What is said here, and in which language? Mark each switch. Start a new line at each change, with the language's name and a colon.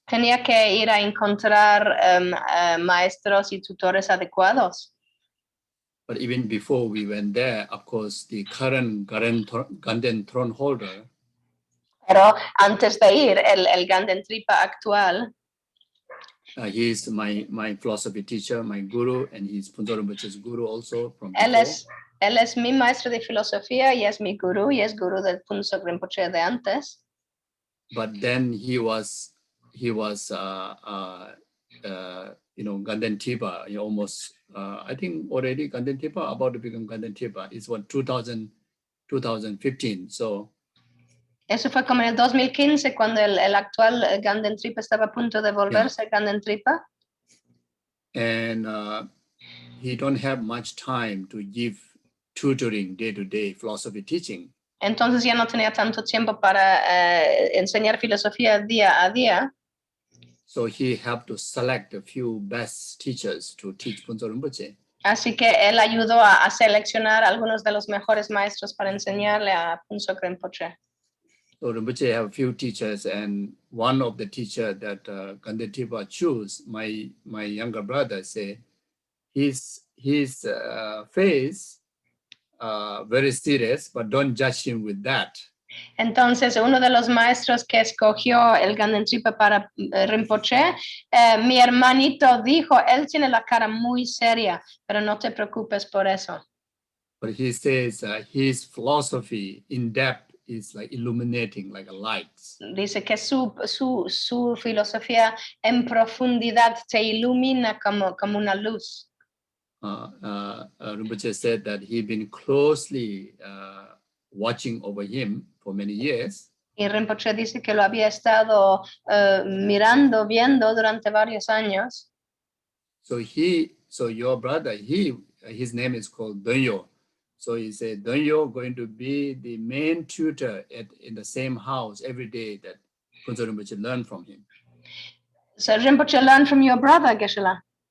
Spanish: Tenía que ir a encontrar maestros y tutores adecuados.
English: But even before we went there, of course, the current Ganden throne holder.
Spanish: Pero antes de ir, el Ganden Tripa actual.
English: He is my philosophy teacher, my guru, and he's Phuntsok Rinpoche's guru also.
Spanish: Él es mi maestro de filosofía y es mi gurú y es gurú del Phuntsok Rinpoche de antes.
English: But then he was Ganden Tripa, almost I think already Ganden Tripa, about to become Ganden Tripa. It's 2015. So.
Spanish: Eso fue como en el 2015 cuando el actual Ganden Tripa estaba a punto de volverse Ganden Tripa.
English: And he don't have much time to give tutoring day-to-day philosophy teaching.
Spanish: Entonces ya no tenía tanto tiempo para enseñar filosofía día a día.
English: So he had to select a few best teachers to teach Phuntsok Rinpoche.
Spanish: Así que él ayudó a seleccionar algunos de los mejores maestros para enseñarle a Phuntsok Rinpoche.
English: So Rinpoche have a few teachers, and one of the teacher that Ganden Tripa choose, my younger brother, say his face very serious, but don't judge him with that.
Spanish: Entonces, uno de los maestros que escogió el Ganden Tripa para Rinpoche, mi hermanito dijo, él tiene la cara muy seria, pero no te preocupes por eso.
English: But he says his philosophy in depth is like illuminating, like a light.
Spanish: Dice que su filosofía en profundidad te ilumina como una luz.
English: Rinpoche said that he'd been closely watching over him for many years.
Spanish: Y Rinpoche dice que lo había estado viendo durante varios años.
English: So your brother, his name is called Donyo. So he said, Donyo going to be the main tutor in the same house every day that Phuntsok Rinpoche learned from him. So Rinpoche learned from your brother, Geshe.